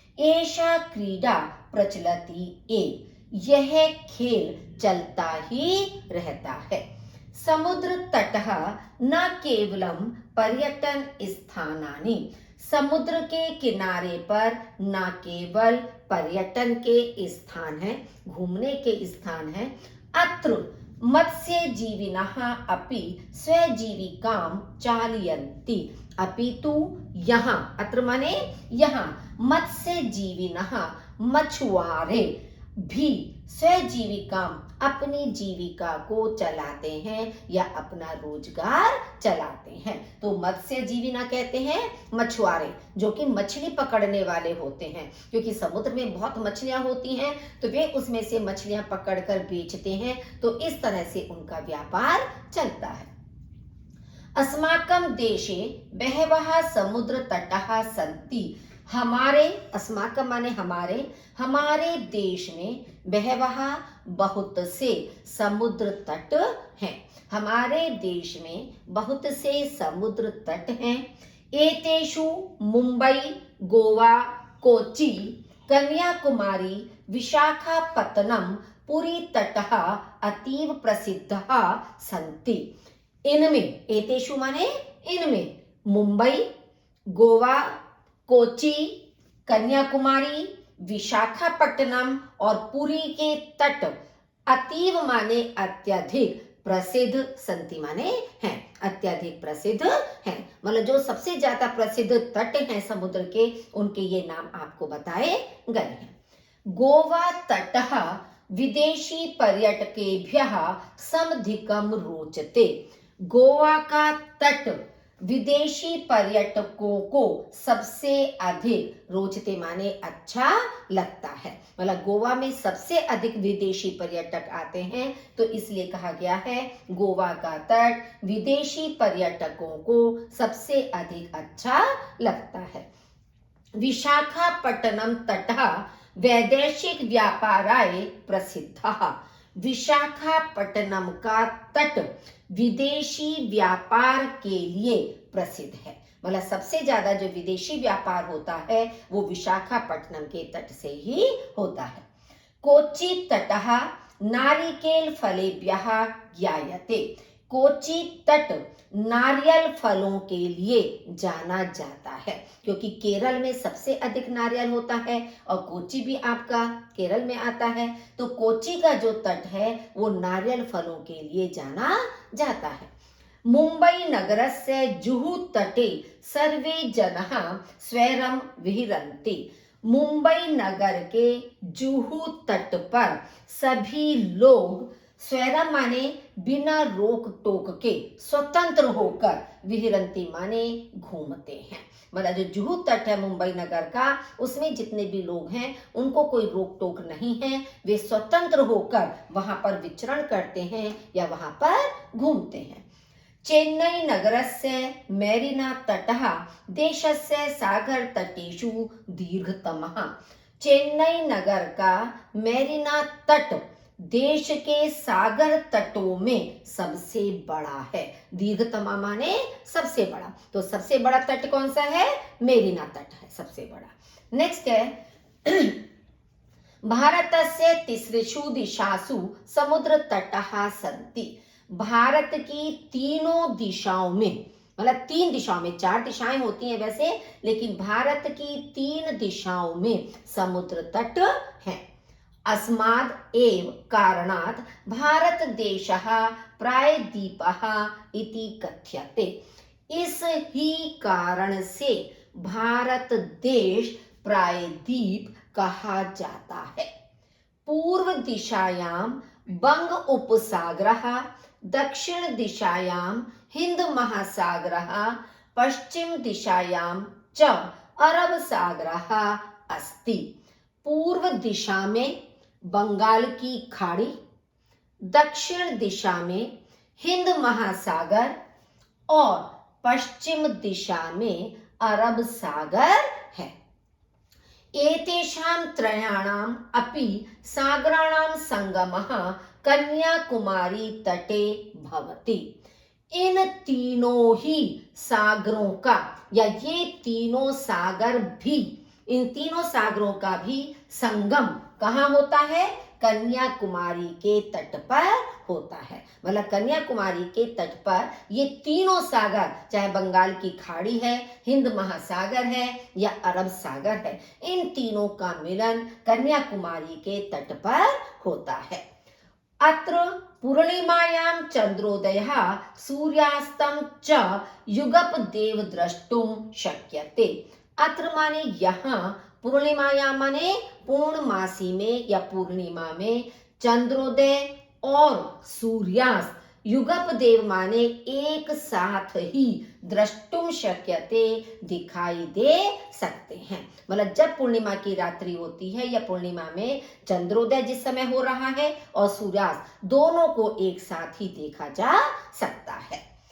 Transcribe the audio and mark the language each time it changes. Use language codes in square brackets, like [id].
[sa] एषा क्रीडा प्रचलति ए। [hi] यह खेल चलता ही रहता है। [sa] समुद्र तटः न केवलम पर्यटन स्थानानि। [hi] समुद्र के किनारे पर न केवल पर्यटन के स्थान हैं, घूमने के स्थान हैं। [sa] अत्र मत्स्यजीविनः अपि स्वजीविकां चालयन्ति। [hi] अपितु यहाँ, अत्र माने यहाँ, मत्स्यजीविनः मछुआरे भी स्वजीविका अपनी जीविका को चलाते हैं या अपना रोजगार चलाते हैं। तो मत्स्यजीविना कहते हैं मछुआरे, जो कि मछली पकड़ने वाले होते हैं, क्योंकि समुद्र में बहुत मछलियां होती हैं तो वे उसमें से मछलियां पकड़कर बेचते हैं। तो इस तरह से उनका व्यापार चलता है। [sa] अस्माकं देशे बहवः समुद्र तटः सन्ति। [hi] हमारे, अस्माकं माने हमारे, हमारे देश में बहवः बहुत से समुद्र तट हैं। हमारे देश में बहुत से समुद्र तट हैं। [sa] एतेषु मुंबई, गोवा, कोच्चि, कन्याकुमारी, विशाखापत्तनम, पुरी तटः अतीव प्रसिद्धः सन्ति। [hi] इनमें, एतेषु माने इनमें, मुंबई, गोवा, कोच्चि, कन्याकुमारी, विशाखापट्टनम और पुरी के तट अतीव माने अत्यधिक, प्रसिद्ध, सन्ति माने हैं, अत्यधिक प्रसिद्ध हैं, मतलब जो सबसे ज्यादा प्रसिद्ध तट हैं समुद्र के, उनके ये नाम आपको बताए गए हैं। [sa] गोवा तटः विदेशी पर्यटकेभ्यः समधिकं रोचते। [hi] गोवा का तट विदेशी पर्यटकों को सबसे अधिक, रोचते माने अच्छा लगता है, मतलब गोवा में सबसे अधिक विदेशी पर्यटक आते हैं, तो इसलिए कहा गया है गोवा का तट विदेशी पर्यटकों को सबसे अधिक अच्छा लगता है। [sa] विशाखापट्टनम तटः वैदेशिक व्यापाराय प्रसिद्धः। [hi] विशाखापट्टनम का तट विदेशी व्यापार के लिए प्रसिद्ध है, मतलब सबसे ज्यादा जो विदेशी व्यापार होता है वो विशाखापट्टनम के तट से ही होता है। [sa] कोच्चि तटः नारिकेल फलेभ्यः ज्ञायते। [hi] कोच्चि तट नारियल फलों के लिए जाना जाता है, क्योंकि केरल में सबसे अधिक नारियल होता है और कोच्चि भी आपका केरल में आता है, तो कोच्चि का जो तट है वो नारियल फलों के लिए जाना जाता है। [sa] मुंबई नगरस्य जुहू तटे सर्वे जनाः स्वैरं विहरन्ति। [hi] मुंबई नगर के जुहू तट पर सभी लोग स्वैरम माने बिना रोक टोक के, स्वतंत्र होकर, विहरंती माने घूमते हैं, मतलब जो जुहू तट है मुंबई नगर का, उसमें जितने भी लोग हैं उनको कोई रोक टोक नहीं है, वे स्वतंत्र होकर वहां पर विचरण करते हैं या वहां पर घूमते हैं। [sa] चेन्नई नगरस्य मेरिना तटः देशस्य सागर तटेषु दीर्घतमः। [hi] चेन्नई नगर का मेरिना तट देश के सागर तटों में सबसे बड़ा है। दीर्घतमा माने सबसे बड़ा, तो सबसे बड़ा तट कौन सा है? मेरिना तट है सबसे बड़ा। नेक्स्ट है [sa] भारतस्य तिसृषु दिशासु समुद्र तटः सन्ति। [hi] भारत की तीनों दिशाओं में, मतलब तीन दिशाओं में, चार दिशाएं होती हैं वैसे, लेकिन भारत की तीन दिशाओं में समुद्र तट हैं। [sa] अस्माद् एव कारणात् भारत देशः प्रायद्वीपः इति कथ्यते। [hi] इस ही कारण से भारत देश प्रायद्वीप कहा जाता है। [sa] पूर्व दिशायां बंग उपसागरः, दक्षिण दिशायां हिंद महासागरः, पश्चिम दिशायां च अरब सागरः अस्ति। [hi] पूर्व दिशा में बंगाल की खाड़ी, दक्षिण दिशा में हिंद महासागर और पश्चिम दिशा में अरब सागर है। [sa] एतेषां त्रयाणाम् अपि सागराणां संगमः कन्याकुमारी तटे भवति। [hi] इन तीनों ही सागरों का, या ये तीनों सागर भी, इन तीनों सागरों का भी संगम कहाँ होता है? कन्याकुमारी के तट पर होता है, मतलब कन्याकुमारी के तट पर ये तीनों सागर, चाहे बंगाल की खाड़ी है, हिंद महासागर है या अरब सागर है, इन तीनों का मिलन कन्याकुमारी के तट पर होता है। [sa] अत्र पूर्णिमायां चंद्रोदयः सूर्यास्तं च युगपदेव द्रष्टुं शक्यते। [hi] अत्र माने यहाँ, पूर्णिमायां माने पूर्णमासी में या पूर्णिमा में, चंद्रोदय और सूर्यास्त, युगपदेव माने एक साथ ही, [sa] द्रष्टुम शक्यते [hi] दिखाई दे सकते हैं, मतलब जब पूर्णिमा की रात्रि होती है या पूर्णिमा में चंद्रोदय जिस समय हो रहा है और सूर्यास्त, दोनों को एक साथ ही देखा जा सकता है।